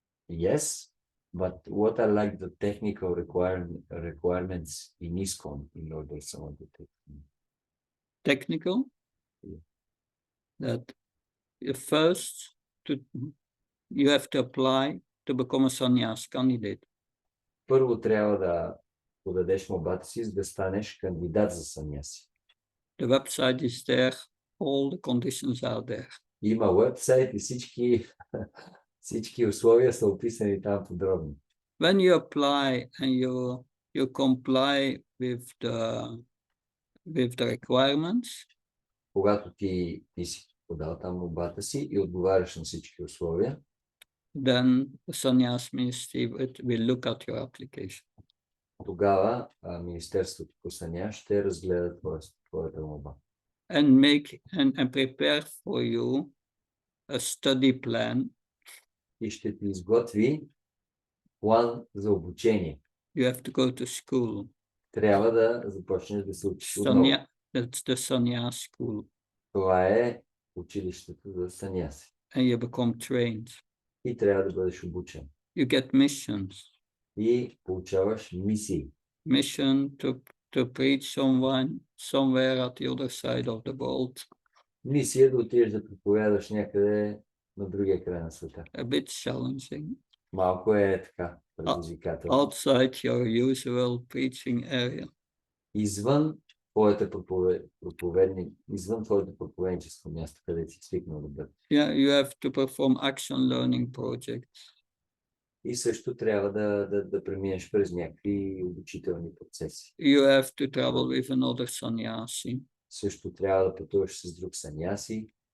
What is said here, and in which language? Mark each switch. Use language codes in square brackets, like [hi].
[en] Yes, but what are like the technical requirements in ISKCON in order someone to take? Technical? Yeah. That first you have to apply to become a sannyas candidate. [bg] Първо трябва да подадеш молбата си, за да станеш кандидат за саняси. [en] The website is there, all the conditions are there. [bg] Има уебсайт и всички условия са описани там подробно. [en] When you apply and you comply with the requirements, [bg] Когато ти си подал там молбата си и отговаряш на всички условия, [en] then the sannyas ministry will look at your application. [bg] тогава Министерството по саня ще разгледа твоята молба. [en] And prepare for you a study plan. [bg] И ще ти изготви план за обучение. [en] You have to go to school. [bg] Трябва да започнеш да се учиш отново. [en] That's the sannyas school. [bg] Това е училището за саняси. [en] And you become trained. [bg] И трябва да бъдеш обучен. [en] You get missions. [bg] И получаваш мисии. [en] Mission to preach somewhere at the other side of the world. [bg] Мисия да отидеш да проповядаш някъде на другия край на света. [en] A bit challenging. [bg] Малко е така предизвикателно. [en] Outside your usual preaching area. [bg] Извън твоето проповедническо място, където си свикнал да бъдеш. [en] Yeah, you have to perform action learning projects. [bg] И също трябва да преминеш през някакви обучителни процеси. [en] You have to travel with another sannyasi. [bg] Също трябва да пътуваш с друг саняси.